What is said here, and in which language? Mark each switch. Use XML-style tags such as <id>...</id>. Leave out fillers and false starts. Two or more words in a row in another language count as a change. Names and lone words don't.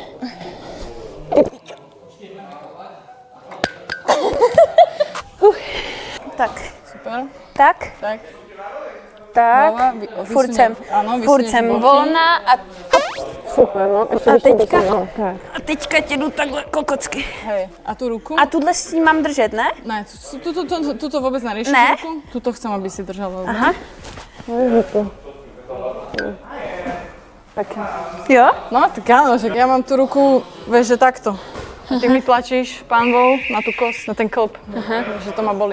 <cs>Tak. Super. Tak. Tak. Tak. Furt jsem volná a... Super, no. A teďka tě jdu takhle kokocky.</cs> <sk>Hej, a tú ruku?</sk> <cs>A tuhle s tím mám držet, ne? Ne,</cs> <sk>tuto vôbec neriešim</sk> <cs>Ne?</cs> <sk>ruku. Tuto chcem, aby si držala.</sk> <cs>Aha. Tak. Jo?</cs> <sk>No, tak áno, že ja mám tú ruku, vieš, že takto. A ty mi tlačíš pánvou na tú kost, na ten klb, že to ma boli.</sk>